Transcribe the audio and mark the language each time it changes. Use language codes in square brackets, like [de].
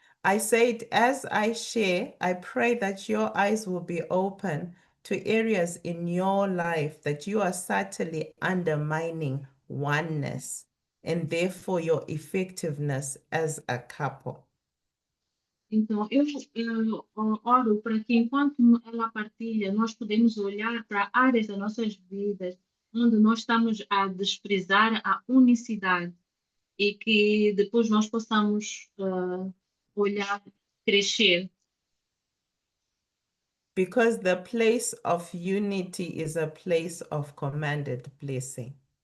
[en] I said, as I share, I pray that your eyes will be open to areas in your life that you are subtly undermining oneness and therefore your effectiveness as a couple. [pt] Então, eu oro para que enquanto ela partilha, nós podemos olhar para áreas das nossas vidas onde nós estamos a desprezar a unicidade e que depois nós possamos olhar, crescer. [en] Because the place of unity is a place of commanded blessing.